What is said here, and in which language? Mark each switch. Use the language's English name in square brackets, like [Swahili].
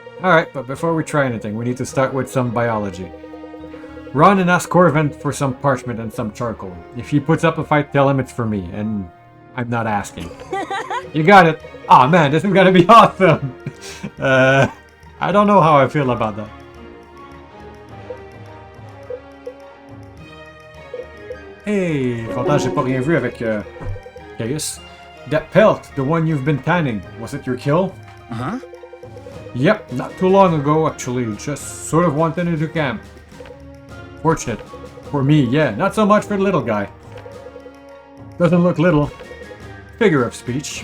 [English] Alright, but before we try anything, we need to start with some biology. Run and ask Corvin for some parchment and some charcoal. If he puts up a fight, tell him it's for me, and I'm not asking. You got it. Aw man, this is gonna be awesome! I don't know how I feel about that. [French] Hey, pourtant j'ai pas rien vu avec Caius. [English] That pelt, the one you've been tanning, was it your kill? Uh-huh. Yep, not too long ago actually, just sort of wanted into camp. Fortunate. For me, yeah, not so much for the little guy. Doesn't look little. Figure of speech.